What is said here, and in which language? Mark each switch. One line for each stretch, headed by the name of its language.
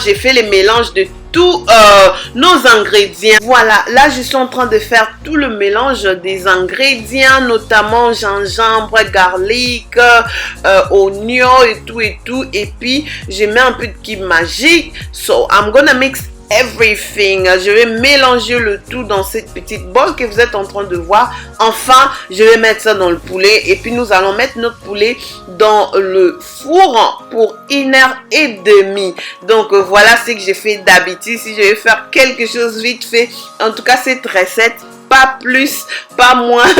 French: J'ai fait les mélanges de tous nos ingrédients. Voilà, là je suis en train de faire tout le mélange des ingrédients, notamment gingembre, garlic, oignon et tout, et puis je mets un peu de cube magique.
English: So I'm gonna mix everything.
French: Je vais mélanger le tout dans cette petite bolle que vous êtes en train de voir. Enfin, je vais mettre ça dans le poulet et puis nous allons mettre notre poulet dans le four pour 1h30. Donc voilà ce que j'ai fait d'habitude. Si je vais faire quelque chose vite fait, en tout cas cette recette, pas plus, pas moins.